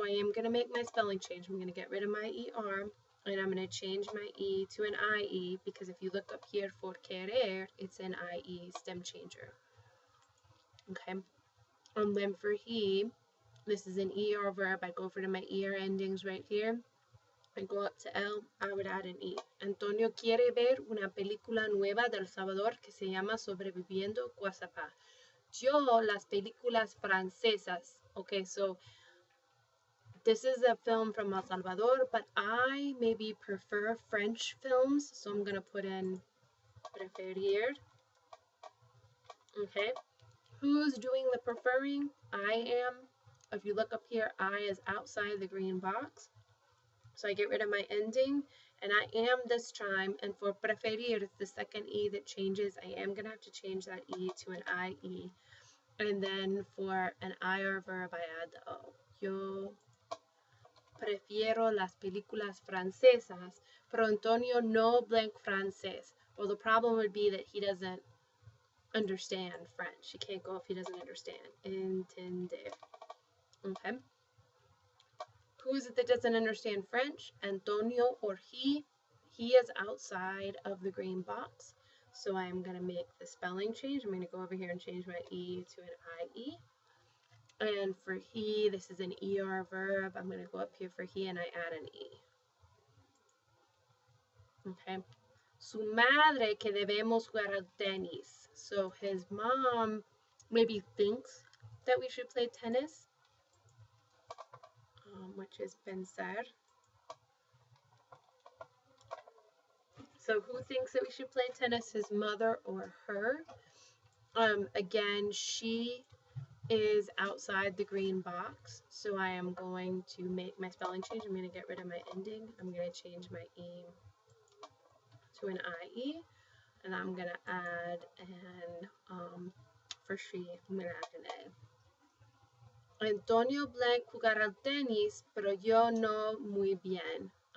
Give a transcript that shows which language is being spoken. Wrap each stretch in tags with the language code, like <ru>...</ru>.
<en>So I am going to make my spelling change. I'm going to get rid of my ER, and I'm going to change my E to an IE, because if you look up here for querer, it's an IE stem changer. Okay. And then for he, this is an ER verb. I go over to my ER endings right here. I go up to L, I would add an E.</en> <es>Antonio quiere ver una película nueva del Salvador que se llama Sobreviviendo Guasapá. Yo las películas francesas.</es> <en>Okay, so this is a film from El Salvador, but I maybe prefer French films, so I'm going to put in preferir. Okay, who's doing the preferring? I am. If you look up here, I is outside the green box. So I get rid of my ending, and I am this time, and for preferir, it's the second E that changes. I am going to have to change that E to an IE. And then for an IR verb, I add the O.</en> <es>Yo prefiero las películas francesas, pero Antonio no blank francés.</es> <en>Well, the problem would be that he doesn't understand French. He can't go if he doesn't understand. Entender. Okay. Who is it that doesn't understand French? Antonio or he. He is outside of the green box. So I am going to make the spelling change. I'm going to go over here and change my E to an IE. And for he, this is an ER verb. I'm going to go up here for he and I add an E. Okay.</en> <es>Su madre que debemos jugar al tenis.</es> <en>So his mom maybe thinks that we should play tennis, which is pensar. So who thinks that we should play tennis, his mother or her? Again, she is outside the green box, so I am going to make my spelling change. I'm going to get rid of my ending. I'm going to change my E to an IE, and I'm going to add an, for she, I'm going to add an A.</en> <es>Antonio blank jugar al tenis, pero yo no muy bien.</es>